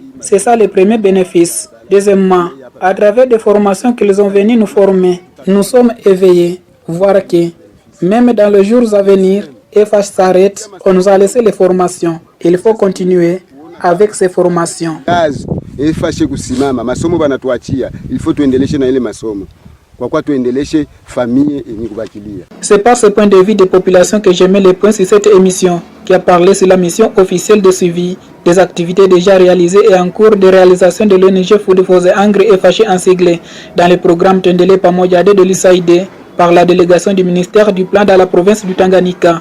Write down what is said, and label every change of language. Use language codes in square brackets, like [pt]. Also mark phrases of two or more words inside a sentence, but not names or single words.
[fr] C'est ça le premier bénéfice. Deuxièmement, à travers des formations qu'ils ont venues nous former, nous sommes éveillés, voir que même dans les jours à venir, FH s'arrête, on nous a laissé les formations. Il faut continuer avec ces formations. [sw] FH kusimama, masomo banatuachia, [fr] il faut [sw] tuendeleshe na ile masomo. [fr] C'est par ce point de vue des populations que je mets le point sur cette émission qui a parlé sur la mission officielle de suivi des activités déjà réalisées et en cours de réalisation de l'ONG Food for the Hungry FH en sigle dans le programme Tendele Pamojade de l'USAID par la délégation du ministère du Plan dans la province du Tanganyika.